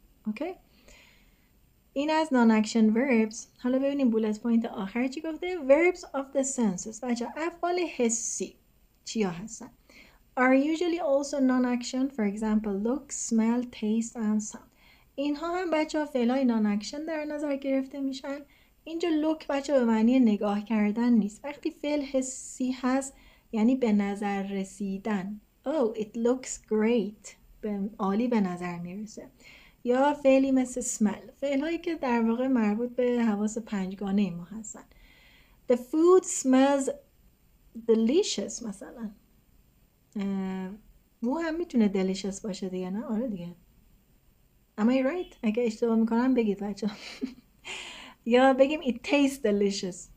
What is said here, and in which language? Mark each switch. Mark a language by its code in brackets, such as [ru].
[fa] اوکی؟ این از non-action verbs. حالا ببینیم bullet point آخر چی گفته. [en] verbs of the senses [fa] بچه افعال حسی چیا هستن؟ [en] are usually also non-action. For example look, smell, taste and sound. [fa] اینها هم بچه ها فعلای non-action در نظر گرفته میشن اینجا look بچه به معنی نگاه کردن نیست. وقتی فعل حسی هست یعنی به نظر رسیدن. [en] Oh, it looks great. [fa] عالی به نظر میرسه. یا فعلی مثل smell. فعل هایی که در واقع مربوط به حواس پنجگانه ما هستن. [en] The food smells delicious مثلا. [fa] مو هم میتونه delicious باشه دیگه، نه؟ آره دیگه. [en] Am I right? [fa] اگه اشتباه میکنم بگید بچه. [en] یا بگیم it tastes delicious.